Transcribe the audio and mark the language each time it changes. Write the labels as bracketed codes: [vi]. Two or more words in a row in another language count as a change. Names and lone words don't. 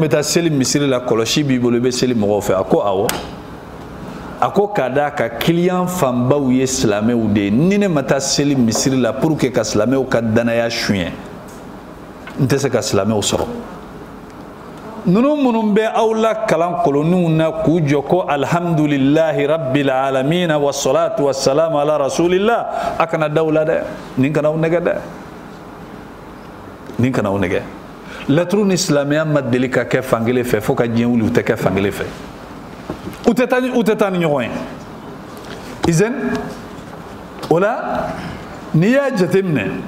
[bm] bɛ taa seli misiri la kɔlɔsi b'i bolo i bɛ seli mɔgɔw fɛ a ko awɔ a ko k'a d'a ka client fanbaw ye silamɛw de ye ni ne ma taa seli misiri la [fr] pour que [bm] ka silamɛw ka danaya suɲɛ n tɛ se ka silamɛw sɔrɔ ninnu minnu bɛ aw la kalan koloniw na k'u jɔ ko [ar] الحمد لله رب العالمين والصلاة والسلام على رسول الله [bm] a kana da u la dɛ nin kana aw nɛgɛ dɛ nin kana aw nɛgɛ laturu ni silamɛya ma deli ka kɛ fankelen fɛ fo ka diɲɛ wuli u tɛ kɛ fankelen fɛ u tɛ taa ni ɲɔgɔn ye izɛn o la n'i y'a jateminɛ